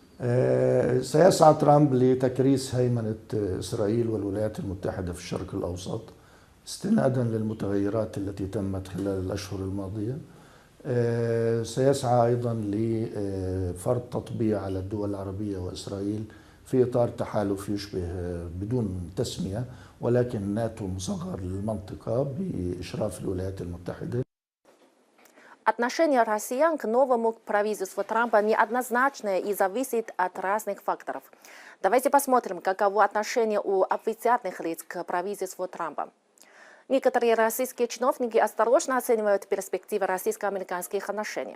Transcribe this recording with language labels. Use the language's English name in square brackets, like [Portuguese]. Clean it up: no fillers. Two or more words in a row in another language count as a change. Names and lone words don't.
[Arabic] سيسعى ترامب لتكريس هيمنة إسرائيل والولايات المتحدة في الشرق الأوسط استنادا للمتغيرات التي تمت خلال الأشهر الماضية. سيسعى أيضا لفرض تطبيع على الدول العربية وإسرائيل في إطار تحالف يشبه بدون تسمية ولكن ناتو مصغر лилмантыка بإشراف الولايات المتحدة. [Russian] Отношение россиян к новому правительству Трампа неоднозначное и зависит от разных факторов. Давайте посмотрим, каково отношение у официальных лиц к правительству Трампа. Некоторые российские чиновники осторожно оценивают перспективы российско-американских отношений.